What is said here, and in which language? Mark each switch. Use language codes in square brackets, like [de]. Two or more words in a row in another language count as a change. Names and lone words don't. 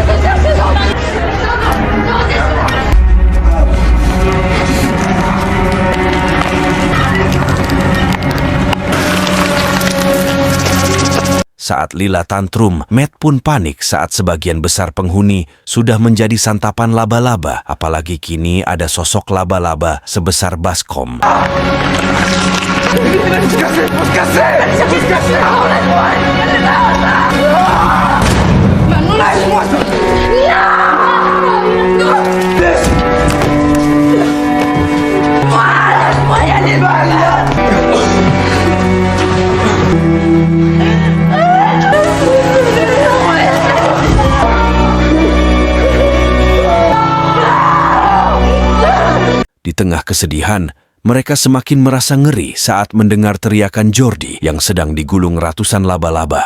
[id] Saat Lila tantrum, Matt pun panik saat sebagian besar penghuni sudah menjadi santapan laba-laba. Apalagi kini ada sosok laba-laba sebesar baskom. [fr] Manon, lâche-moi. Lâche-moi, y a des balles. [id] Di tengah kesedihan, mereka semakin merasa ngeri saat mendengar teriakan Jordi yang sedang digulung ratusan laba-laba.